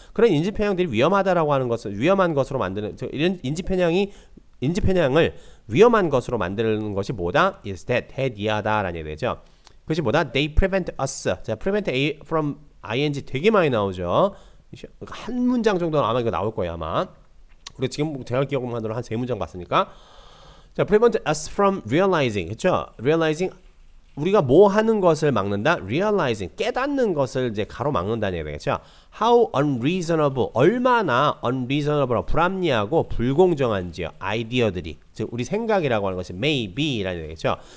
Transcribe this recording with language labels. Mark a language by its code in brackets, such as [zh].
[ko] 그런 인지 편향들이 위험하다라고 하는 것은 위험한 것으로 만드는 이런 인지 편향을 위험한 것으로 만드는 것이 뭐다? [en] is that [ko] 대디하다라는 얘기죠. 그것이 뭐다? [en] They prevent us. [ko] 자, [en] prevent A from ing [ko] 되게 많이 나오죠. 한 문장 정도는 아마 이거 나올 거예요 아마. 우리 지금 제가 기억만으로 한 3문장 봤으니까. [en] 자, prevent us from realizing. [ko] 그렇죠? realizing 우리가 뭐 하는 것을 막는다? realizing 깨닫는 것을 이제 가로막는다는 얘기겠죠. [en] how unreasonable [ko] 얼마나 unreasonable 불합리하고 불공정한지요. 아이디어들이 즉 우리 생각이라고 하는 것이 [en] may be [ko] 라는 얘기죠.